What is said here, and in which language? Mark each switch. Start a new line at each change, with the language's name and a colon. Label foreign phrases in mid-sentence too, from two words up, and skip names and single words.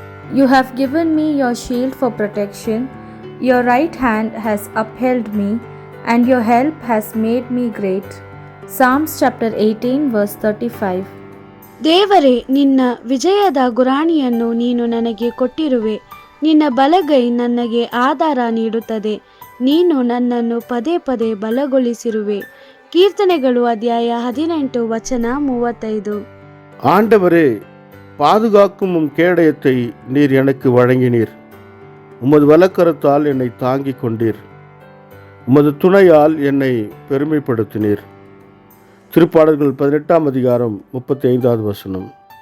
English: You have given me your shield for protection. Your right hand has upheld me, and your help has made me great. Psalms chapter 18 verse 35.
Kannada: ದೇವರೇ, ನಿನ್ನ ವಿಜಯದ ಗುರಾಣಿಯನ್ನು ನೀನು ನನಗೆ ಕೊಟ್ಟಿರುವೆ. ನಿನ್ನ ಬಲಗೈ ನನಗೆ ಆಧಾರ ನೀಡುತ್ತದೆ. ನೀನು ನನ್ನನ್ನು ಪದೇ ಪದೇ ಬಲಗೊಳಿಸಿರುವೆ. ಕೀರ್ತನೆಗಳು ಅಧ್ಯಾಯ 18 ವಚನ 35.
Tamil: ஆண்டவரே, பாதுகாக்கும் உம் கேடயத்தை நீர் எனக்கு வழங்கினீர். உமது வலக்கரத்தால் என்னை தாங்கிக் கொண்டீர். உமது துணையால் என்னை பெருமைப்படுத்தினீர். திருப்பாடல்கள் 18 அதிகாரம் 35வது வசனம்.